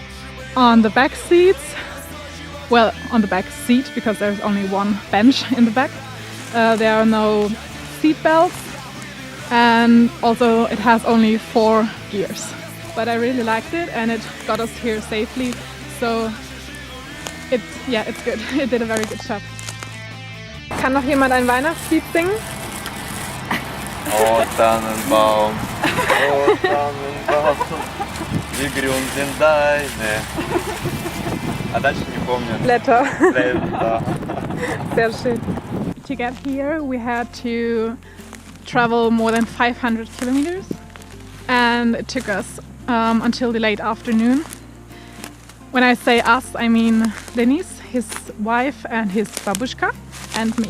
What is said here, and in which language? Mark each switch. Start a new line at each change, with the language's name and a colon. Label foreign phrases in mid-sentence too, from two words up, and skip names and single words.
English: On the back seats, well, on the back seat, because there's only one bench in the back, there are no seat belts, and also it has only 4 gears. But I really liked it and it got us here safely, so it's good. It did a very good job.
German: Kann noch jemand ein Weihnachtslied singen? О, Tannenbaum, о, Tannenbaum, wie grün sind deine.
Russian: А дальше не помню.
German: Blätter. Blätter. Sehr schön.
English: To get here we had to travel more than 500 kilometers, and it took us until the late afternoon. When I say us, I mean Denis, his wife and his babushka, and me.